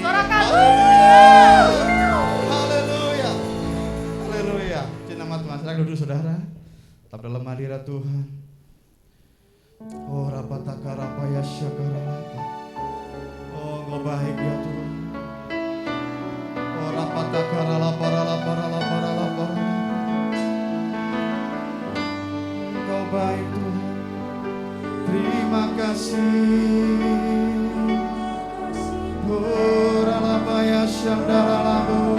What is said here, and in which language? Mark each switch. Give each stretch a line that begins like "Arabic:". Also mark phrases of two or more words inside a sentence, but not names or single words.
Indonesian: Sorakan. Haleluya. Haleluya. Puji nama Tuhan. Silakan duduk saudara. Tetap dalam hadirat Tuhan. Oh rapataka rapaya syakaralapa. Oh Engkau baik ya Tuhan. Oh rapataka ralapa ralapa ralapa ralapa. Engkau baik Tuhan. Terima kasih. Oh ralapaya syakaralapa.